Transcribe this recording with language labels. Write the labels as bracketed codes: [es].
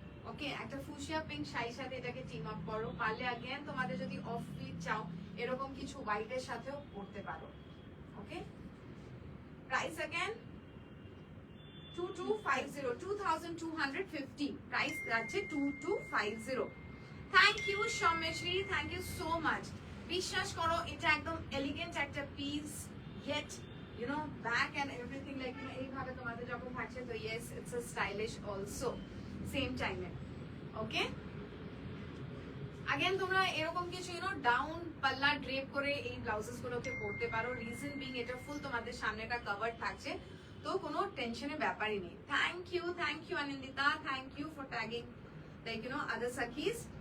[bn] ওকে, একটা fuchsia pink শাড়ির সাথে এটাকে টিম আপ করো। পারলে अगेन তোমাদের যদি অফ ফিট চাও, এরকম কিছু হোয়াইটের সাথেও পরতে পারো। ওকে, প্রাইস अगेन 2250, 2250 প্রাইস যাচ্ছে 2250। [en] Thank you Soumeshree, thank you so much. [bn] বিশ্বাস করো, এটা একদম এলিগেন্ট একটা piece, [en] yet you know back and everything like you know [bn] এইভাবে তোমাদের যখন থাকছে, তো [en] yes it's a stylish also [bn] same time A. Okay, again তোমরা এরকম কিছু ডাউন পাল্লা ড্রেপ করে এই ব্লাউজেস গুলোকে পরতে পারো। রিজন বিং এটা ফুল তোমাদের সামনেটা কভার থাকছে, তো কোনো টেনশনের ব্যাপারই নেই। [en] Thank you Anandita, thank you for tagging like other সাকিস।